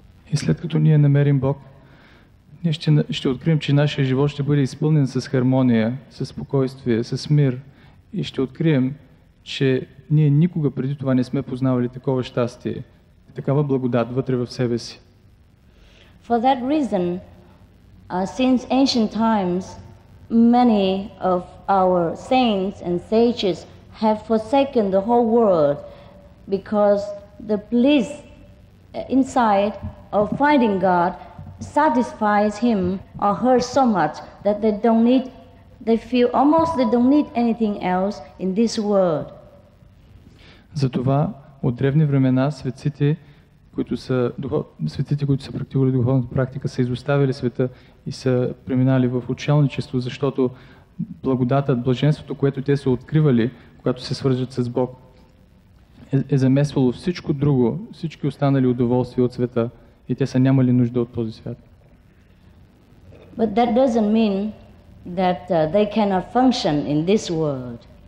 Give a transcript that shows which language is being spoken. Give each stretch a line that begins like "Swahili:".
Bulgarian: И след като ние намерим Бог, ние ще открием, че нашия живот ще бъде изпълнен с хармония, с спокойствие, с мир. И ще открием, че ние никога преди това не сме познавали такова щастие, такава благодат вътре в себе си.
English: For that reason, since ancient times, many of our saints and sages have forsaken the whole world because the bliss inside of finding God satisfies him or her so much that they feel almost they don't need anything else in this world.
Bulgarian: Затова от древни времена светците, които са практикували духовната практика, са изоставили света и са преминали в учелничество, защото благодата, блаженството, което те са откривали, когато се свържат с Бог, е замесвало всичко друго, всички останали удоволствия от света и те са нямали нужда от този свят.
English: But that doesn't mean that they cannot function in this world.